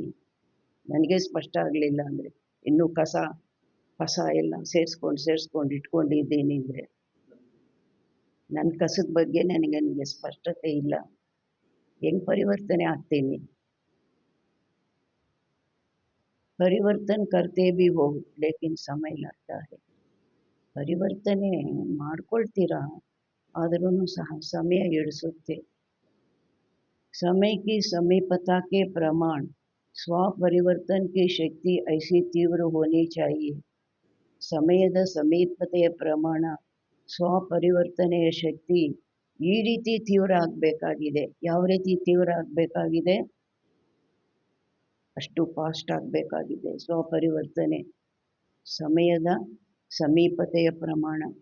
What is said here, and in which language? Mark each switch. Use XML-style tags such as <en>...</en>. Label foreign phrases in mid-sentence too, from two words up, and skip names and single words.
<kn>ನನಗೆ ಸ್ಪಷ್ಟ ಆಗಲಿಲ್ಲ ಅಂದರೆ ಇನ್ನೂ ಕಸ ಎಲ್ಲ ಸೇರಿಸ್ಕೊಂಡು ಇಟ್ಕೊಂಡಿದ್ದೀನಿ ಅಂದರೆ ನನ್ನ ಕಸದ ಬಗ್ಗೆ ನನಗೆ ಸ್ಪಷ್ಟತೆ ಇಲ್ಲ. ಹೆಂಗೆ ಪರಿವರ್ತನೆ ಆಗ್ತೀನಿ?</kn> <hi>ಪರಿವರ್ತನೆ करते भी हो लेकिन समय लगता है.</hi> <kn>ಪರಿವರ್ತನೆ ಮಾಡ್ಕೊಳ್ತೀರಾ, ಆದ್ರೂ ಸಹ ಸಮಯ ಹಿಡಿಸುತ್ತೆ.</kn> <hi>समय की समीपता के प्रमाण स्व परिवर्तन की शक्ति ऐसी तीव्र होनी चाहिए.</hi> <kn>ಸಮಯದ ಸಮೀಪತೆಯ ಪ್ರಮಾಣ ಸ್ವ ಪರಿವರ್ತನೆಯ ಶಕ್ತಿ ಈ ರೀತಿ ತೀವ್ರ ಆಗಬೇಕಾಗಿದೆ. ಯಾವ ರೀತಿ ತೀವ್ರ ಆಗಬೇಕಾಗಿದೆ? ಅಷ್ಟು ಫಾಸ್ಟ್ ಆಗಬೇಕಾಗಿದೆ ಸ್ವಪರಿವರ್ತನೆ. ಸಮಯದ ಸಮೀಪತೆಯ ಪ್ರಮಾಣ.</kn>